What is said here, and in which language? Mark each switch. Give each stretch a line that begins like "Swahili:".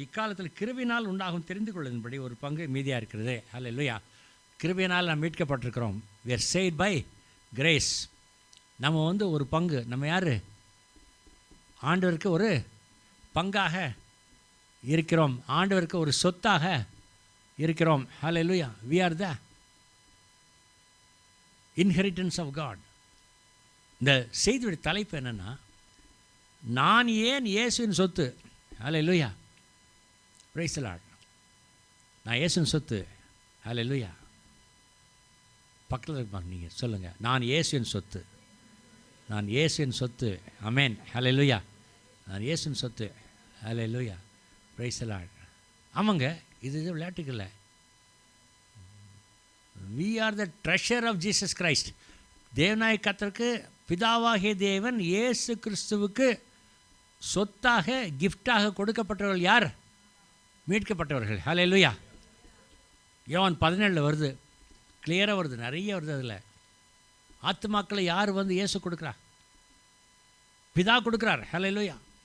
Tamil: இக்காலத்தில் கிருபையினால் உண்டாகும் தெரிந்து கொள்ளும்படி ஒரு பங்கு மீதியாக இருக்கிறது. அல்லேலூயா. கிருபையினால் நாம் மீட்கப்பட்டிருக்கிறோம்.
English: we are saved by grace.
Tamil: நம்ம ஒரு பங்கு, நம்ம யார்? ஆண்டவருக்கு ஒரு பங்காக இருக்கிறோம், ஆண்டவருக்கு ஒரு சொத்தாக இருக்கிறோம். ஹல்லேலூயா.
English: we are the inheritance of God.
Tamil: இந்த செய்தியுடைய தலைப்பு என்னென்னா, நான் ஏன் இயேசுவின் சொத்து. ஹல்லேலூயா. Praise the Lord. நான் இயேசுவின் சொத்து. ஹல்லேலூயா. பக்கத்தில் இருப்பாங்க, நீங்கள் சொல்லுங்கள், நான் இயேசுவின் சொத்து. நான் இயேசுவின் சொத்து. ஆமென். ஹல்லேலூயா. நான் இயேசுவின் சொத்து. ஹல்லேலூயா. Praise the Lord. ஆமாங்க, இது விளையாட்டுக்கு இல்லை.
English: we are the treasure of Jesus Christ.
Tamil: தேவனாய கர்த்தருக்கு பிதாவாகிய தேவன் இயேசு கிறிஸ்துவுக்கு சொத்தாக, கிஃப்டாக கொடுக்கப்பட்டவர்கள் யார்? மீட்கப்பட்டவர்கள். ஹல்லேலூயா. யோவான் 17 வருது, கிளியராக வருது, நிறைய வருது. அதில் ஆத்துமாக்களை யார் இயேசு கொடுக்குறா? பிதா கொடுக்குறார். ஹல்லேலூயா.